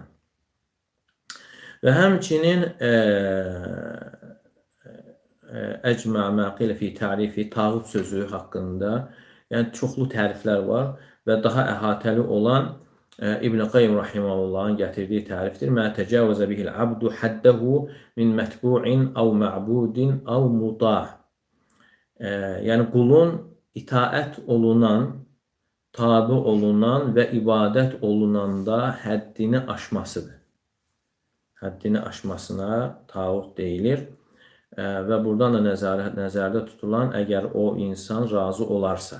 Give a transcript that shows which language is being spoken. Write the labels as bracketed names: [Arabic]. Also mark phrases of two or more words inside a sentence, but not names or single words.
[Azerbaijani] Və həmçinin əcmə [Arabic] ما قيل في تعريف الطاغوت [Azerbaijani] sözü haqqında yəni çoxlu təriflər var və daha əhatəli olan İbn Qayyim rahimehullahın gətirdiyi tərifdir. [Arabic] ما تجاوز به العبد حده من متبوع أو معبود أو مطاع. [Azerbaijani] Yəni qulun itaət olunan, tabi olunan və ibadət olunanda həddini aşmasıdır. Həddini aşmasına tağut deyilir. Və buradan da nəzərdə tutulan əgər o insan razı olarsa.